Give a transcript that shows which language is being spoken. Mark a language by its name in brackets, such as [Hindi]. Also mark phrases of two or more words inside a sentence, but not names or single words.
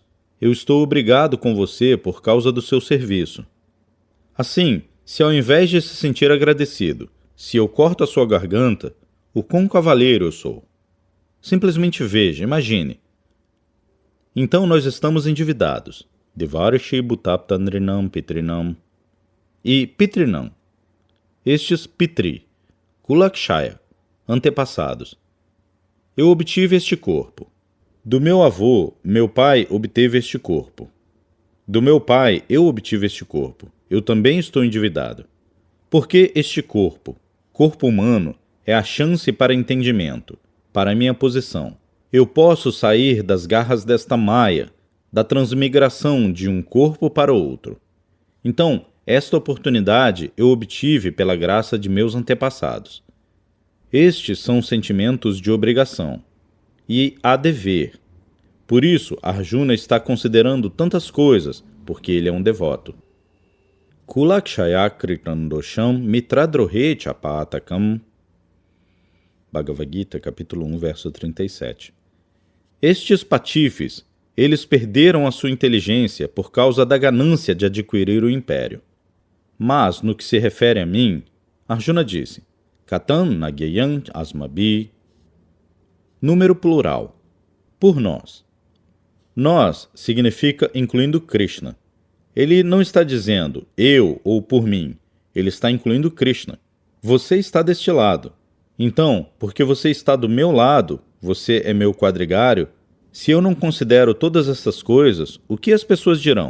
[Portuguese] Eu estou obrigado com você por causa do seu serviço. Assim, se ao invés de se sentir agradecido, se eu corto a sua garganta, o quão cavaleiro eu sou. Simplesmente veja, imagine. Então nós estamos endividados. [Sanskrit] Devarshi bhutapta nrinam pitrinam. E pitrinam. Estes pitri. Kulakshaya. [Portuguese] Antepassados. Eu obtive este corpo. Do meu avô, meu pai obteve este corpo. Do meu pai, eu obtive este corpo. Eu também estou endividado. Porque este corpo, corpo humano, é a chance para entendimento, para minha posição. Eu posso sair das garras desta maia, da transmigração de um corpo para outro. Então, esta oportunidade eu obtive pela graça de meus antepassados. Estes são sentimentos de obrigação e há dever. Por isso, Arjuna está considerando tantas coisas, porque ele é um devoto. [Sanskrit] Kulakshaya kritandosham mitradrohe chapatakam. [Portuguese] Bhagavad Gita, capítulo 1, verso 37. Estes patifes, eles perderam a sua inteligência por causa da ganância de adquirir o império. Mas, no que se refere a mim, Arjuna disse, [Sanskrit] Katam nagyayam asmabi. [Portuguese] Número plural. Por nós. Nós significa incluindo Krishna. Ele não está dizendo eu ou por mim. Ele está incluindo Krishna. Você está deste lado. Então, porque você está do meu lado, você é meu quadrigário, se eu não considero todas essas coisas, o que as pessoas dirão?